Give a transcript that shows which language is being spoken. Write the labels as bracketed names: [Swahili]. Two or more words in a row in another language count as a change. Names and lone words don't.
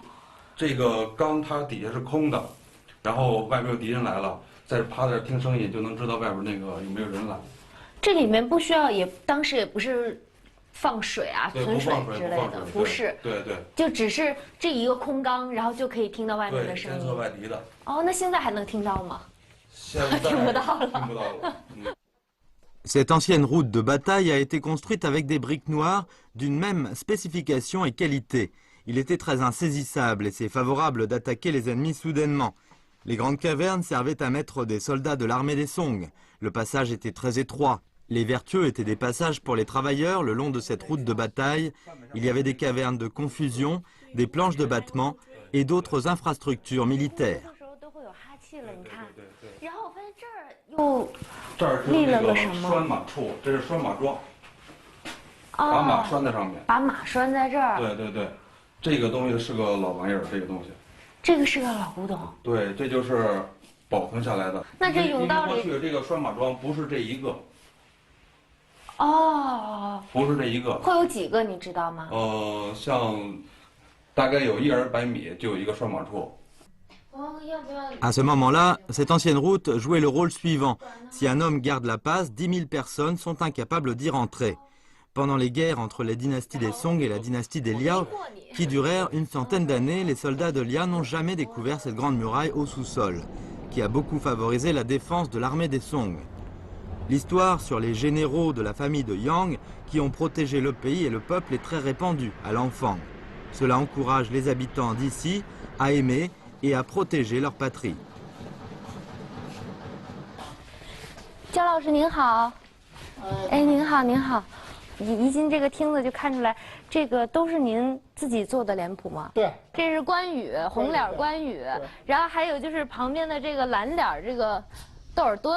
[Chinese] 这个缸它底下是空的，然后外边有敌人来了，在趴在这听声音就能知道外边那个有没有人来。这里面不需要，当时也不是放水啊、存水之类的，不是。对对。就只是这一个空缸，然后就可以听到外面的声音。监测外敌的。哦，那现在还能听到吗？现在听不到了。听不到了。 [French] Cette ancienne route de bataille a été construite avec des briques noires d'une même spécification et qualité. Il était très insaisissable et c'est favorable d'attaquer les ennemis soudainement. Les grandes cavernes servaient à mettre des soldats de l'armée des Song. Le passage était très étroit. Les vertueux étaient des passages pour les travailleurs le long de cette route de bataille. Il y avait des cavernes de confusion, des planches de battement et d'autres infrastructures militaires. [Chinese] 这儿是那个拴马处，这是拴马桩，把马拴在上面。把马拴在这儿。对对对，这个东西是个老玩意儿，这个东西。这个是个老古董。对，这就是保存下来的。那这甬道里过去这个拴马桩不是这一个。哦。不是这一个。会有几个你知道吗？像大概有100米就有一个拴马处。 [French] À ce moment-là, cette ancienne route jouait le rôle suivant. Si un homme garde la passe, 10 000 personnes sont incapables d'y rentrer. Pendant les guerres entre les dynasties des Song et la dynastie des Liao, qui durèrent une centaine d'années, les soldats de Liao n'ont jamais découvert cette grande muraille au sous-sol, qui a beaucoup favorisé la défense de l'armée des Song. L'histoire sur les généraux de la famille de Yang qui ont protégé le pays et le peuple est très répandue à l'enfant. Cela encourage les habitants d'ici à aimer et à protéger leur patrie. [Chinese] 焦老师您好，哎您好您好，一进这个厅子就看出来，这个都是您自己做的脸谱吗？对，这是关羽，红脸关羽，然后还有就是旁边的这个蓝脸这个窦尔敦，